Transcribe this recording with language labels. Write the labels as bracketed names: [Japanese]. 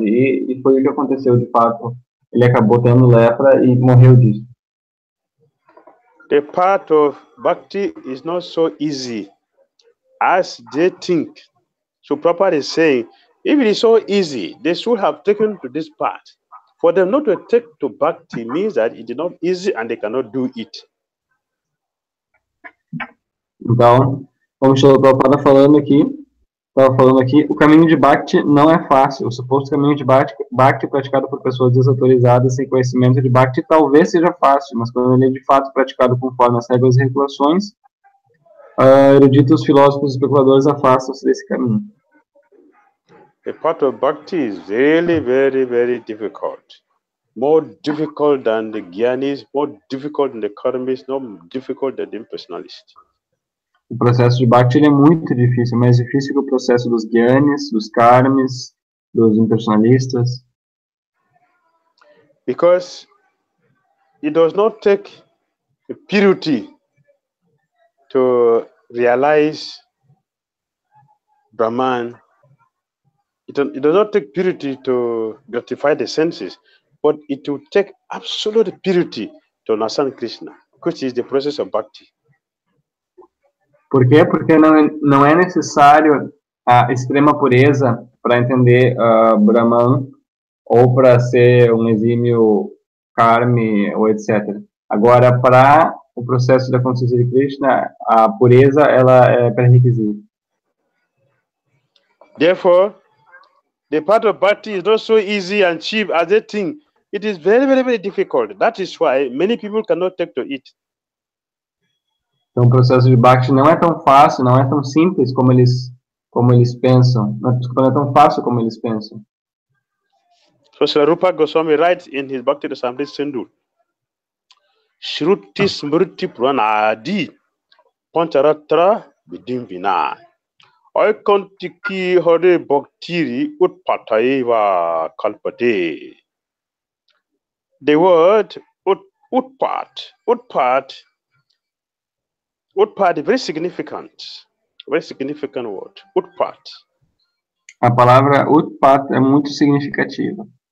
[Portuguese] E foi o que aconteceu de fato. Ele acabou tendo lepra e morreu disso. [English] The path of bhakti is not so easy as they think. So Prabhupada is saying, if it is so easy, they should have taken to this path. For them not to take to bhakti means that it is not easy and they cannot do it. [Portuguese] Então, como o Srila Prabhupada estava falando aqui, o caminho de Bhakti não é fácil. O suposto caminho de Bhakti praticado por pessoas desautorizadas sem conhecimento de Bhakti talvez seja fácil, mas quando ele é de fato praticado conforme as regras e regulações, eruditos, filósofos e especuladores afastam-se desse caminho. [English] The path of bhakti is really very, very difficult. More difficult than the Gyanis, more difficult than the Karmis, more difficult than the impersonalists. [Portuguese] O processo de Bhakti ele é muito difícil, mais difícil que o processo dos Gyanis, dos Karmis, dos impersonalistas. [English] Because it does not take purity to realize Brahman. It does not take purity to gratify the senses, but it will take absolute purity to understand Krishna, which is the process of bhakti. [Portuguese] Por quê? Porque não é necessário a extrema pureza para entender Brahman ou para ser um exímio karmi ou etc. Agora, para o processo da consciência de Krishna, a pureza ela é pré-requisito. [English] Therefore, the path of bhakti is not so easy and cheap as they think. It is very, very, very difficult. That is why many people cannot take to it. [Portuguese] Então, o processo de Bhakti não é tão fácil, não é tão simples como eles pensam. Desculpa, não é tão fácil como eles pensam. [English] So Srila Rupa Goswami writes in his Bhakti Dhira Damodara, [Sanskrit] Shruti Smriti Pranadi Pancharatra Vidim Vina Oikantiki Hare Bhaktiri Utpataiva Kalpate. [English] The word Utpat is very significant word. Utpat. [Portuguese] A palavra Utpat é muito significativa.